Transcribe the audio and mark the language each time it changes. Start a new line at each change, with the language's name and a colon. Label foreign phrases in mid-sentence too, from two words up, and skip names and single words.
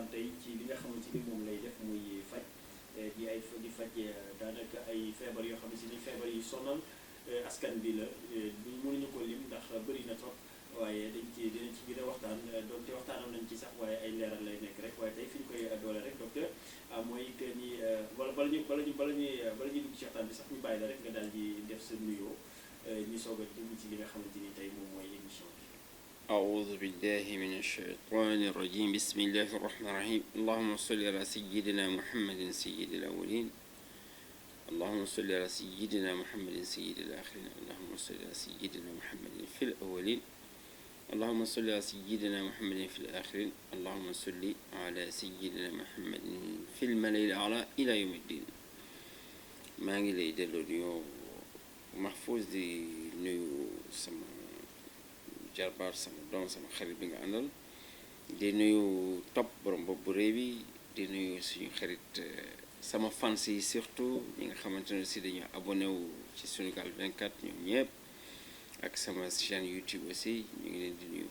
Wolof: tey ci li nga xamante ni moom lay def muy faj di faj daanaka ay feebar yoo xam ne si ni feebar yi sonal askan bi la mënuñu ko lim ndax bëri na trop waaye dinañ ci gën a waxtaan donte waxtaanoon nañ ci sax waaye ay leeral lay nekk rek waaye tey fi ñu koy doole rek docteur mooy que ni bala ñuy dugg ci waxtaan bi sax ñu bàyyi la rek nga daal di def sa nuyoo ñu soog a dugg ci li nga xamante ni tey moom mooy émission bi.
Arabic: أعوذ بالله من الشيطان الرجيم بسم الله الرحمن الرحيم اللهم صل على سيدنا محمد سيد الأولين اللهم صل على سيدنا محمد سيد الآخرين اللهم صل على سيدنا محمد في الأولين اللهم صل على سيدنا محمد في الآخرين اللهم صل على سيدنا محمد في الملأ الأعلى إلى يوم الدين
Wolof: maa ngi lay delloo nuyoo Mahfouz di nuyu sama jarbaar sama doom sama xarit bi nga àndal di nuyu topp borom bopp bu réew bi di nuyu suñu xarit sama fans yi surtout ñi nga xamante ne si dañu abonné wu ci Sunugal 24 ñoom ñëpp ak sama chaîne YouTube aussi ñu ngi leen di nuyu.